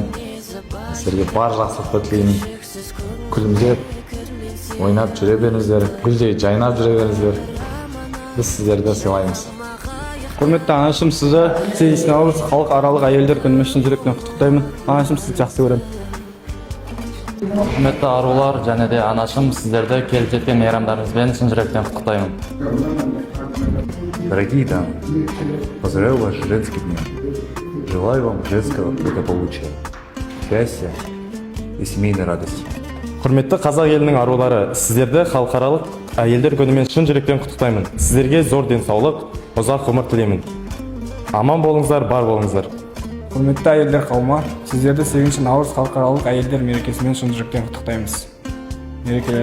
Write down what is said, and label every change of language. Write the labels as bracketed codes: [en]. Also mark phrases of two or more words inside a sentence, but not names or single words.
[kk] Сіздерге бар жақсылықты тілеймін. Күлімдеп, ойнап жүре беріңіздер, гүлдей жайнап жүре беріңіздер. Біз сіздерді сыйлаймыз. Құрметті анашым, сізді 8 наурыз халықаралық әйелдер күнімен шын жүректен құттықтаймын. Анашым, сізді жақсы көремін. Құрметті арулар және де анашым, сіздерді келіп жеткен мейрамдарыңызбен шын жүректен құттықтаймын. [ru] Дорогие дамы, поздравляю вас с женским днем. Желаю вам женского благополучия, счастья и семейной радости. [kk] Құрметті қазақ елінің арулары, сіздерді халықаралық әйелдер күнімен шын жүректен құттықтаймын. Сіздерге зор денсаулық, ұзақ ғұмыр тілеймін. Аман болыңыздар, бар болыңыздар. Құрметті әйелдер қауымы, сіздерді 8 наурыз халықаралық әйелдер мерекесімен шын жүректен құттықтаймыз.